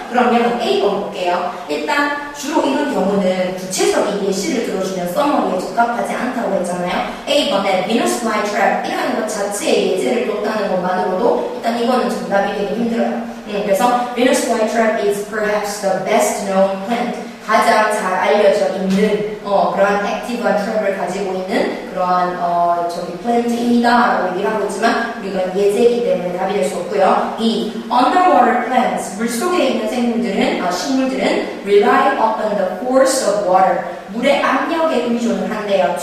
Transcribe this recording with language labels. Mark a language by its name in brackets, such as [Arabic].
[Korean] 그러면 A번 볼게요. 일단 주로 이런 경우는 구체적인 예시를 들어주면 써머리에 적합하지 않다고 했잖아요. A번에 Venus flytrap 이라는 것 자체에 예제를 뒀다는 것만으로도 일단 이거는 정답이 되기 힘들어요. [English] 그래서 Venus flytrap is perhaps the best known plant. [Korean] 가장 잘 알려져 있는 그러한 액티브한 트랩을 가지고 있는 그러한 플랜트입니다 라고 얘기를 하고 있지만 우리가 예제이기 때문에 답이 될 수 없고요. 이 underwater plants 물속에 있는 식물들은 [English] rely upon the force of water [Korean] 물의 압력에 의존을 한대요.